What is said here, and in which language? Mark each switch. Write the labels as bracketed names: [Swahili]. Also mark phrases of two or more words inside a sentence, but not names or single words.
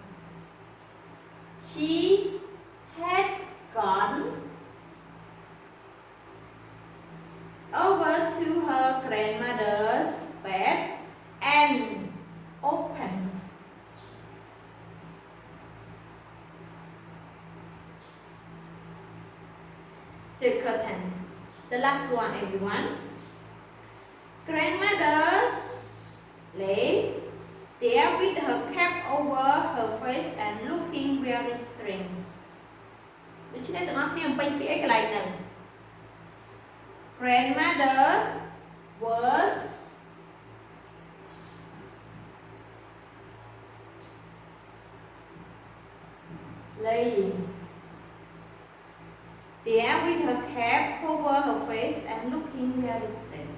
[English] She had gone over to her grandmother's bed and opened the curtains. The last one, everyone. Grandmother's lay there with her cap over her face and looking very strange. [Khmer] ដូច្នេះទាំងអស់គ្នាបំពេញពាក្យអីកន្លែងហ្នឹង [English] grandmothers was laying there with her cap over her face and looking very straight.